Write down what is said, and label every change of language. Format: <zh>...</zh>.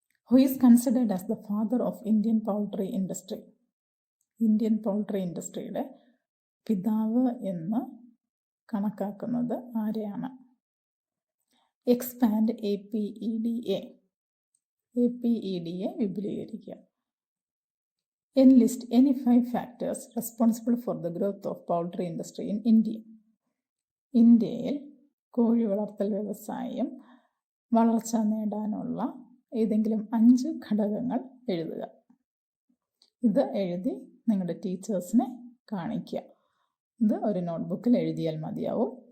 <en>Who is considered as the father of Indian poultry industry.</en> <ml>Indian poultry ഇൻഡസ്ട്രിയുടെ പിതാവ് എന്ന് കണക്കാക്കുന്നത് ആരെയാണ്? Expand APEDA. APEDA വിപുലീകരിക്കുക.</ml> <en>Enlist any 5 factors responsible for the growth of poultry industry in India.</en> <ml>ഇന്ത്യയിൽ കോഴി വളർത്തൽ വ്യവസായം വളർച്ച നേടാനുള്ള ഏതെങ്കിലും 5 ഘടകങ്ങൾ എഴുതുക. ഇത് എഴുതി നിങ്ങളുടെ ടീച്ചേഴ്സിനെ കാണിക്കുക. ഇത് ഒരു നോട്ട്ബുക്കിൽ എഴുതിയാൽ മതിയാവും.</ml>